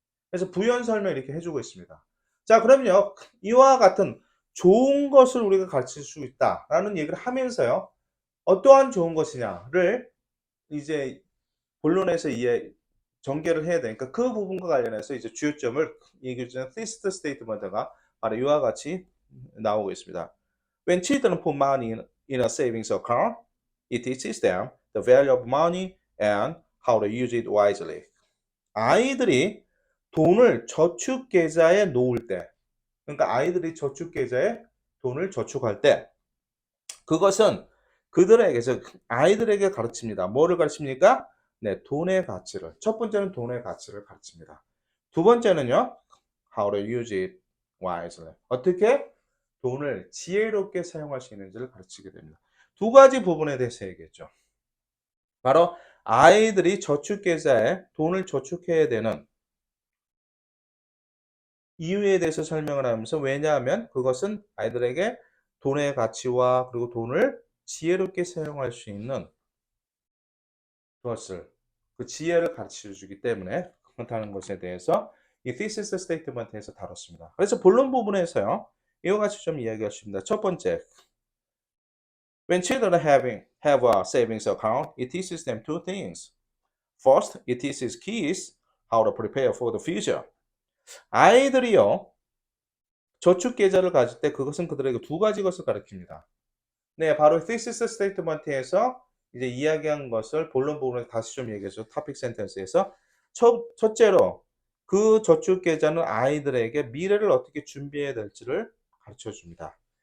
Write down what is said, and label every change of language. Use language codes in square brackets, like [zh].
[ko] 그래서 부연 설명 이렇게 해주고 있습니다. 자, 그럼요. 이와 같은 좋은 것을 우리가 가르칠 수 있다라는 얘기를 하면서요. 어떠한 좋은 것이냐를 이제 본론에서 전개를 해야 되니까 그 부분과 관련해서 이제 주요점을 얘기해 주는 thesis statement가 바로 이와 같이 나오고 있습니다. [en] When children put money in a savings account, it teaches them the value of money and how to use it wisely. [ko] 아이들이 돈을 저축 계좌에 놓을 때, 그러니까 아이들이 저축 계좌에 돈을 저축할 때, 그것은 그들에게서 아이들에게 가르칩니다. 뭐를 가르칩니까? 네, 돈의 가치를. 첫 번째는 돈의 가치를 가르칩니다. 두 번째는요, [en] how to use it wisely. [ko] 어떻게 돈을 지혜롭게 사용할 수 있는지를 가르치게 됩니다. 두 가지 부분에 대해서 얘기했죠. 바로 아이들이 저축계좌에 돈을 저축해야 되는 이유에 대해서 설명을 하면서 왜냐하면 그것은 아이들에게 돈의 가치와 그리고 돈을 지혜롭게 사용할 수 있는 것을 그 지혜를 가르쳐 주기 때문에 그렇다는 것에 대해서 이 thesis statement에서 다뤘습니다. 그래서 본론 부분에서요. 이와 같이 좀 이야기할 수 있습니다. 첫 번째, [en] when children have a savings account, it teaches them two things. First, it teaches kids how to prepare for the future. [ko] 아이들이요. 저축 계좌를 가질 때 그것은 그들에게 두 가지 것을 가르칩니다. 네, 바로 thesis statement에서 이제 이야기한 것을 본론 부분에 다시 좀 얘기해서 topic sentence에서 첫째로 그 저축 계좌는 아이들에게 미래를 어떻게 준비해야 될지를 가르쳐 줍니다.